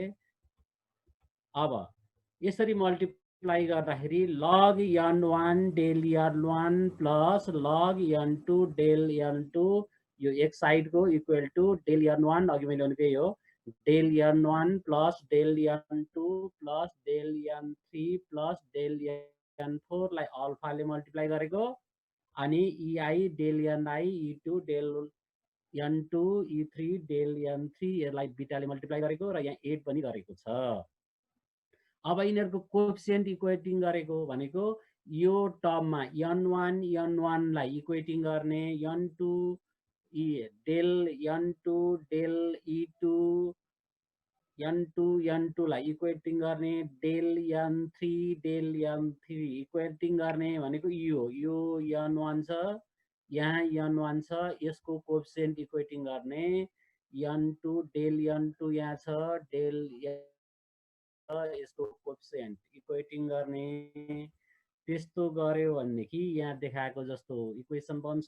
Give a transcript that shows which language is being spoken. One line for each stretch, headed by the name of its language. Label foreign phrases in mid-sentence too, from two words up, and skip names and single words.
Nepali: अब यसरी मल्टिप्लाई गर्दाखेरि
English: log n1 del n1 plus log n2 del n2 यो
Nepali: एक साइडको
English: equal to del n1
Nepali: अघि मैले भनेकै हो
English: del n1 plus del n2 plus del n3 plus del n4
Nepali: लाई अल्फाले मल्टिप्लाई गरेको, अनि
English: ei del ni e2 del n2 e3 del n3
Nepali: यसलाई बीटाले मल्टिप्लाई गरेको र यहाँ 8 पनि गरेको छ। अब यिनीहरूको
English: coefficient equating
Nepali: गरेको भनेको यो टर्ममा n1 लाई इक्वेटिङ गर्ने,
English: n2 del n2 del e2
Nepali: n2 लाई इक्वेटिङ गर्ने,
English: del n3 del n3 equating
Nepali: गर्ने भनेको यो n1 छ, यहाँ n1 छ, यसको
English: coefficient equating
Nepali: गर्ने,
English: n2 del n2
Nepali: यहाँ छ, del यसको
English: coefficient equating
Nepali: गर्ने। त्यस्तो गर्यो भनेदेखि यहाँ देखाएको जस्तो इक्वेसन बन्छ।